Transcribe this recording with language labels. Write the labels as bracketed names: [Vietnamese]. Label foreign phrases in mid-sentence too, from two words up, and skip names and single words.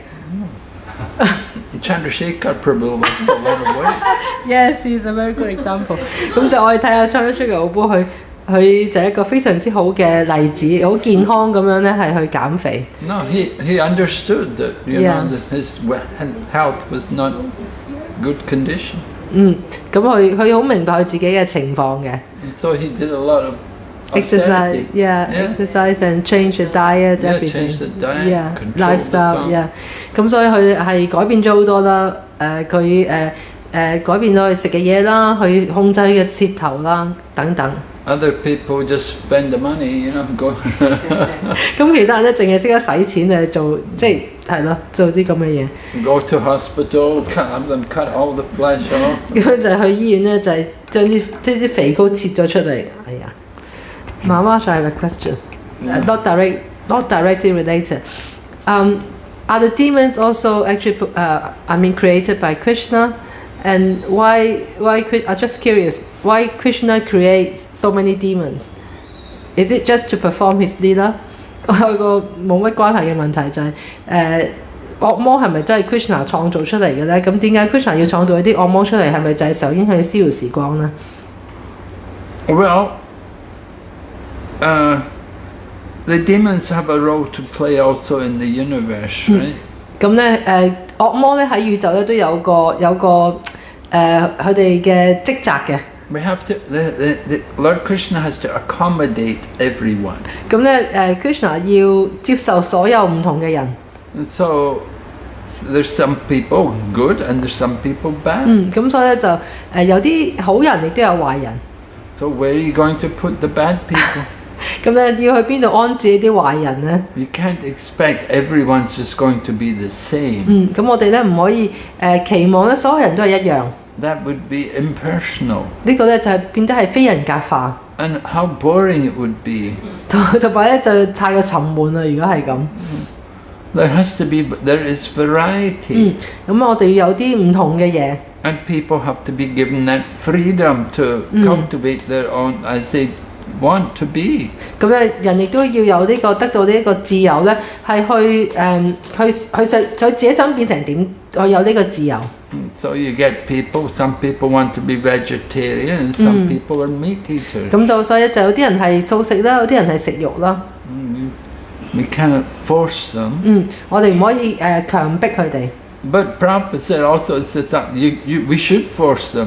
[English] Chandrasekhar Prabhu lost a lot of weight. Yes, he's a very good example 。 [Cantonese] 咁就我哋睇下 Chandrasekhar Prabhu 佢就係一個非常之好嘅例子，好健康咁樣咧係去減肥。 [English] No, he understood that that his health was not good condition. [Cantonese] 咁佢好明白佢自己嘅情況嘅。 [English] So he did a lot of exercise, exercise and change the diet, everything. Change the diet, control lifestyle, [Cantonese] 咁所以佢係改變咗好多啦。佢改變咗佢食嘅嘢啦，去控制佢嘅舌頭啦，等等。 [English] Other people just spend the money, go. [Cantonese] 咁其他人咧，淨係識得使錢嚟做，即係咯，做啲咁嘅嘢。 [English] Go to hospital, have them cut all the flesh off. [Cantonese] 咁就係去醫院咧，就係將啲肥膏切咗出嚟。哎呀，媽媽 [English] ，I have a question. Not directly related. Are the demons also actually created by Krishna? And why I'm just curious, why Krishna creates so many demons? Is it just to perform his leela? [Cantonese] 我有個冇乜關係嘅問題就係惡魔係咪真係 Krishna 創造出嚟嘅咧？咁點解 Krishna 要創造一啲惡魔出嚟？係咪就係想影響消時光咧 [English] Well, the demons have a role to play also in the universe, right? [Cantonese] 咁咧惡魔咧喺宇宙咧都有個佢哋嘅職責嘅。 [English] We have to. The Lord Krishna has to accommodate everyone. [Cantonese] 咁咧Krishna 要接受所有唔同嘅人。 [English] And so there's some people good and there's some people bad. [Cantonese] 咁所以咧就有啲好人亦都有壞人。 [English] So where are you going to put the bad people? [Cantonese] 咁咧要去邊度安置啲壞人咧？ [English] You can't expect everyone's just going to be the same. [Cantonese] 咁我哋咧唔可以期望咧所有人都係一樣。 [English] That would be impersonal. [Cantonese] 呢個咧就係變得係非人格化。 [English] And how boring it would be. [Cantonese] 同埋咧就太過沉悶啦，如果係咁。 [English] There is variety. [Cantonese] 咁我哋要有啲唔同嘅嘢。 [English] And people have to be given that freedom to cultivate their own, as they want to be. [Cantonese] 咁咧，人亦都要有呢、個得到呢一個自由咧，係去自己想變成點，去有呢個自由。 [English] So you get people. Some people want to be vegetarian, and some people are meat eaters. [Cantonese] 咁就所以就有啲人係素食啦，有啲人係食肉啦。 [English] We cannot force them. [Cantonese] 我哋唔可以強迫佢哋。 [English] But Prabhupada said also says that we should force them.